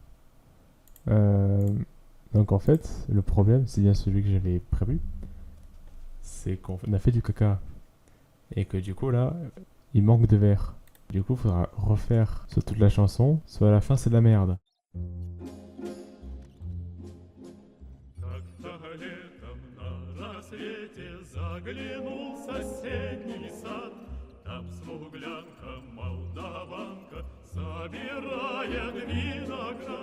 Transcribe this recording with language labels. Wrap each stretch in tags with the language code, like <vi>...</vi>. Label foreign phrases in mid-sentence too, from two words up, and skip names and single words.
<fr>Donc en fait, le problème, c'est bien celui que j'avais prévu. C'est qu'on a fait du caca. Et que du coup, là, il manque de verre. Du coup, il faudra refaire sur toute la chanson, soit à la fin, c'est de la merde.</fr> <ru>Как-то летом на рассвете заглянул в соседний сад. Там смуглянка, молдаванка собирает виноград.</ru>